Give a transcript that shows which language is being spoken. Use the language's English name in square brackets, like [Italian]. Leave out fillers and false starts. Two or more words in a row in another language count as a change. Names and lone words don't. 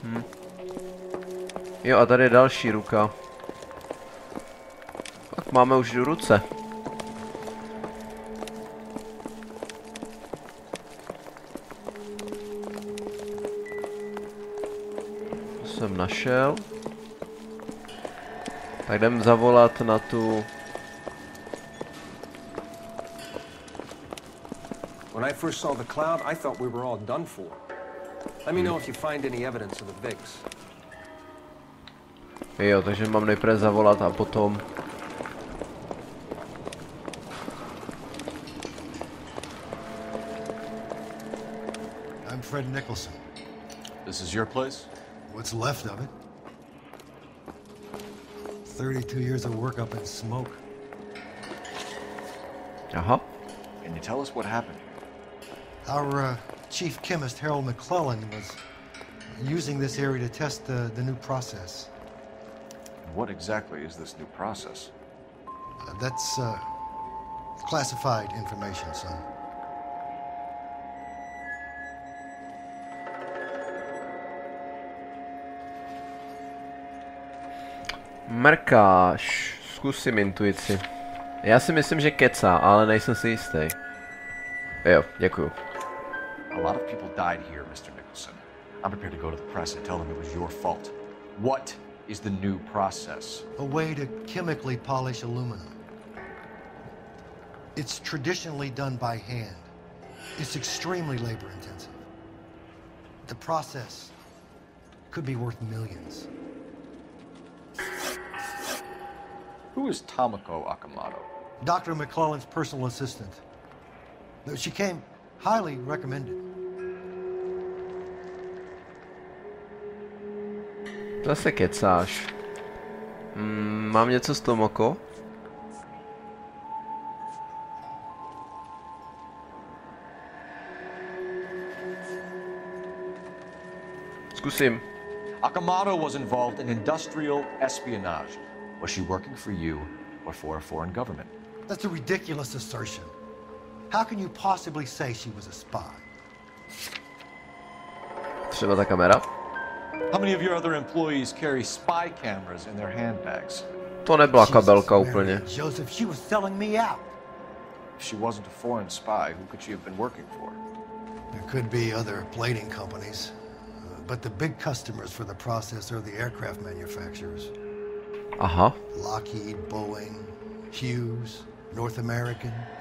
[Czech] Jo, a tady je další ruka. Tak máme už ruce. To jsem našel. Tak jdem zavolat na tu... [English] When I first saw the cloud, I thought we were all done for. Let me know if you find any evidence of the VIGs. [Czech] Jo, takže mám nejprve zavolat a potom... [English] I'm Fred Nicholson. This is your place? What's left of it. 32 years of work up in smoke. [Czech] Aha. [English] Can you tell us what happened? Our chief chemist, Harold McClellan, was using this area to test the new process. What exactly is this new process? That's classified information, son. [Czech] Mrkáš. Zkusím intuici. Já si myslím, že kecá, ale nejsem si jistý. Jo, děkuju. [English] A lot of people died here, Mr. Nicholson. I'm prepared to go to the press and tell them it was your fault. What is the new process? A way to chemically polish aluminum. It's traditionally done by hand. It's extremely labor intensive. The process could be worth millions. Who is Tomoko Akamoto? Dr. McClellan's personal assistant. She came highly recommended. [Czech] Zase kecáš. Mám něco s Tomoko? Zkusím. [English] Akamoto was involved in industrial espionage. Was she working for you or for a foreign government? That's a ridiculous assertion. How can you possibly say she was a spy? [Czech] Třeba ta kamera? [English] How many of your other employees carry spy cameras in their handbags? [Czech] To nebyla kabelka úplně. [English] Joseph, she was selling me out. If she wasn't a foreign spy, who could she have been working for? There could be other plating companies, but the big customers for the process are the aircraft manufacturers. [Czech] Aha. [English] Lockheed, Boeing, Hughes, North American.